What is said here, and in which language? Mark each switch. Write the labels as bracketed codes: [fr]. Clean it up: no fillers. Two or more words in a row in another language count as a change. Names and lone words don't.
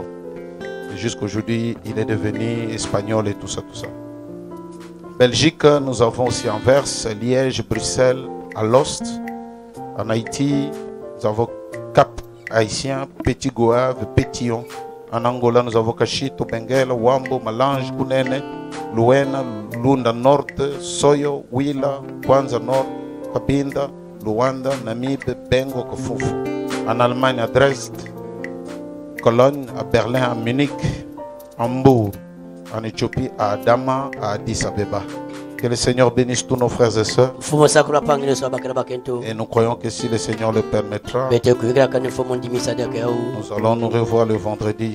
[fr] Jusqu'aujourd'hui, il est devenu espagnol et tout ça. Belgique, nous avons aussi Anvers, Liège, Bruxelles, Alost. En Haïti, nous avons Cap Haïtien, Petit Goave, Pétillon. En Angola, nous avons Kachito, Benguela, Wambo, Malange, Kunene, Luena, Lunda Nord, Soyo, Wila, Kwanza Nord, Kabinda, Luanda, Namibe, Bengo, Kofufu. En Allemagne, à Dresde, Cologne, à Berlin, à Munich, Hambourg, en Éthiopie, à Adama, à Addis Abeba. Que le Seigneur bénisse tous nos frères et sœurs. Et nous croyons que si le Seigneur le permettra, nous allons nous revoir le vendredi.